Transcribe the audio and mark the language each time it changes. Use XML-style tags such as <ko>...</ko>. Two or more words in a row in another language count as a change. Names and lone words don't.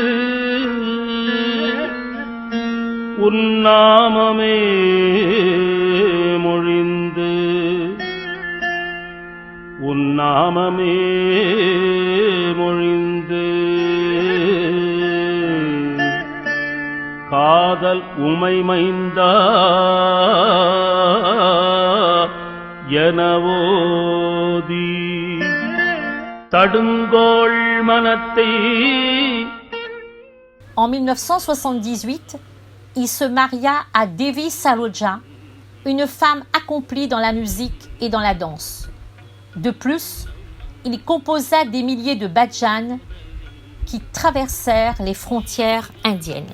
<ta>உன்னாமமே மொழிந்து உன்னாமமே மொழிந்து காதல் உமை மைந்தா எனவோதி தடுங்கோள் மனத்தை.</ta> <fr>En 1978, il se maria à Devi Saroja, une femme accomplie dans la musique et dans la danse. De plus, il composa des milliers de bhajans qui traversèrent les frontières indiennes.</fr>